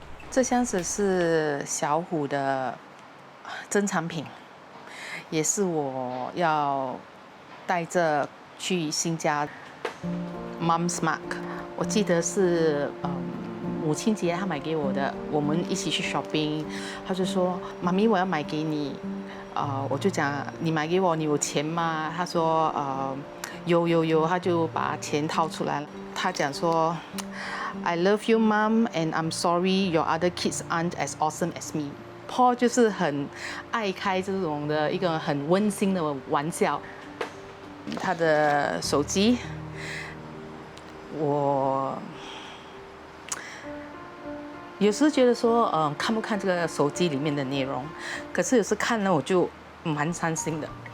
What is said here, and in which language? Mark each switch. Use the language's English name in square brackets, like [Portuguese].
[Chinese] 这箱子是小虎的珍藏品，也是我要带着去新家。 Mom's Mark， 我记得是母亲节他买给我的，我们一起去 shopping， 他就说妈咪我要买给你，我就讲你买给我你有钱吗？他说有，他就把钱掏出来了，他讲说 [English] I love you mom and I'm sorry your other kids aren't as awesome as me。 [Chinese] Paul 就是很爱开这种的一个很温馨的玩笑。他的手机，我有时觉得说，看不看这个手机里面的内容，可是有时看了我就蛮伤心的。